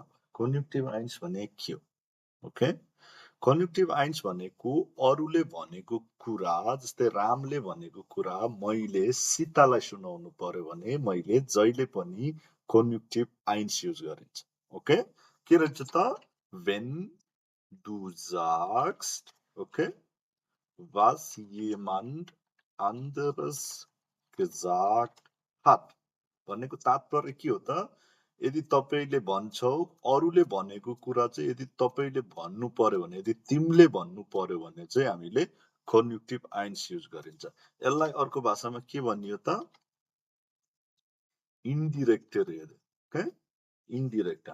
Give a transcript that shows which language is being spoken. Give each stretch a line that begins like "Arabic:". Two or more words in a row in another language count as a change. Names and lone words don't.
German: Konjunktiv eins
Nepali: भने के हो? ओके,
German: Konjunktiv eins
Nepali: भनेको अरूले भनेको कुरा, जस्तै रामले भनेको कुरा मैले सीतालाई सुनाउनु पर्यो भने मैले जहिले पनि कन्युक्टिभ आइन्स युज गरिन्छ। ओके, के रहेछ त?
German: Wenn du sagst, okay, was jemand anderes gesagt hat,
Nepali: भन्नेको तात्पर्य के हो त? यदि तपाईले भन्छौ, अरूले भनेको कुरा चाहिँ यदि तपाईले भन्नु पर्यो भने, यदि तिमीले भन्नु पर्यो भने चाहिँ हामीले
German: Konjunktiv eins
Nepali: युज गरिन्छ। यसलाई अर्को भाषामा के भनियो त?
German: Indirekte Rede. Okay, indirekt.